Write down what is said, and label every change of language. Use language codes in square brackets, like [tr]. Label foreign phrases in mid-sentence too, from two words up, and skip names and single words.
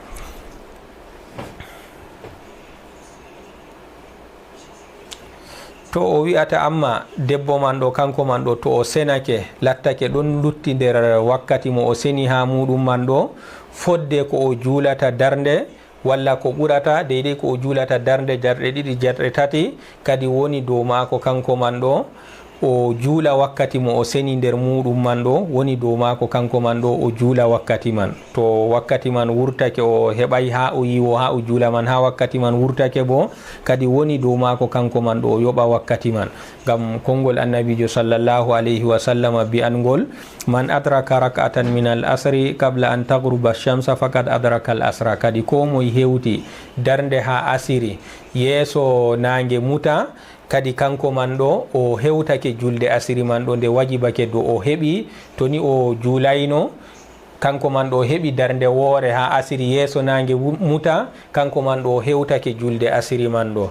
[ff] To o wi'ata amma debbo man ɗo kanko man ɗo to o senake lattake ɗon lutti nder wakkati mo o seni ha muɗum man ɗo fodde ko o juulata darnde, walla ko ɓurata deydey ko o juulata darnde jarɗe ɗiɗi jarɗe tati, kadi woni dow maako kanko man ɗo o juula wakkati mo o seni nder muɗum man ɗo, woni dow maako kanko man ɗo o juula wakkati man. To wakkati man wurtake o heɓay ha o yiwo ha o juula man, ha wakkati man wurtake bo kadi woni dow maako kanko man ɗo o yoɓa wakkati man. Ngam konngol annabijo [ar] صلى الله عليه وسلم [ff] bi'angol man [ar] أدرك ركعة من العصر قبل أن تغرب الشمس فقد أدرك العصر, [ff] kadi ko moye hewti darnde ha asiri yeeso nange muta kadi kanko man ɗo o hewtake julde asiri man ɗo nde wajibake do o heɓi, to ni o juulayno kanko man ɗo heɓi darnde woore ha asiri yeeso nange muta, kanko man ɗo hewtake julde asiri man ɗo.